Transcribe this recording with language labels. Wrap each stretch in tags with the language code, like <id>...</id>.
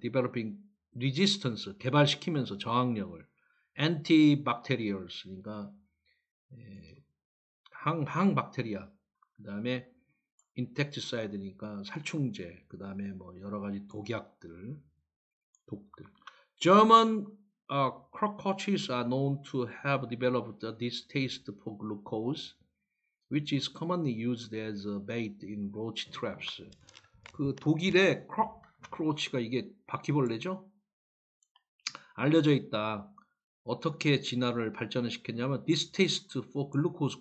<ko>developing resistance, 개발시키면서 저항력을 antibacterials, 그러니까 항박테리아, 그 다음에 insecticide니까 살충제, 그 다음에 뭐 여러 가지 독들.</ko> <en>German cockroaches are known to have developed a distaste for glucose, which is commonly used as a bait in roach traps.</en> <ko>그 독일의 크로치가 이게 바퀴벌레죠? 알려져 있다. 어떻게 진화를 발전을 시켰냐면 distaste for glucose.</ko>